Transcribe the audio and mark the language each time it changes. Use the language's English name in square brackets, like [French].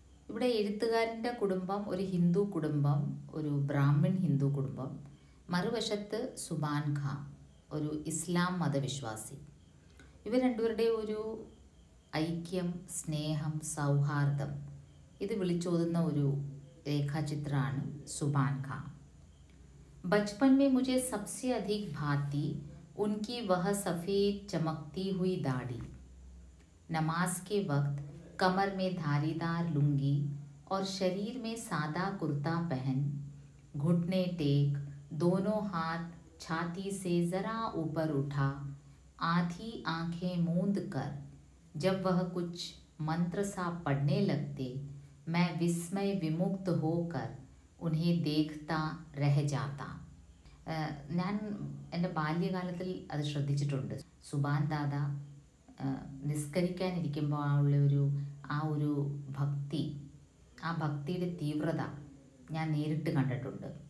[Malayalam] ഇവിടെ എഴുത്തുകാരൻ്റെ കുടുംബം ഒരു ഹിന്ദു കുടുംബം, ഒരു ബ്രാഹ്മിൺ ഹിന്ദു കുടുംബം, മറുവശത്ത് സുഭാൻ ഖാൻ ഒരു ഇസ്ലാം മതവിശ്വാസി. ഇവർ രണ്ടുപേരുടെ ഒരു ഐക്യം, സ്നേഹം, സൗഹാർദ്ദം ഇത് വിളിച്ചോതുന്ന ഒരു रेखाचित्रान सुभान खां। [Hindi] बचपन में मुझे सबसे अधिक भाती उनकी वह सफ़ेद चमकती हुई दाढ़ी, नमाज के वक्त कमर में धारीदार लुंगी और शरीर में सादा कुर्ता पहन, घुटने टेक, दोनों हाथ छाती से ज़रा ऊपर उठा, आधी आंखें मूंद कर जब वह कुछ मंत्र सा पढ़ने लगते, मैं विस्मय विमुक्त होकर उन्हें देखता रह जाता. [Malayalam] ഞാൻ എൻ്റെ ബാല്യകാലത്തിൽ അത് ശ്രദ്ധിച്ചിട്ടുണ്ട്. സുഭാൻ ദാദ നിസ്കരിക്കാനിരിക്കുമ്പോൾ ആ ഒരു ഭക്തി, ആ ഭക്തിയുടെ തീവ്രത ഞാൻ നേരിട്ട് കണ്ടിട്ടുണ്ട്.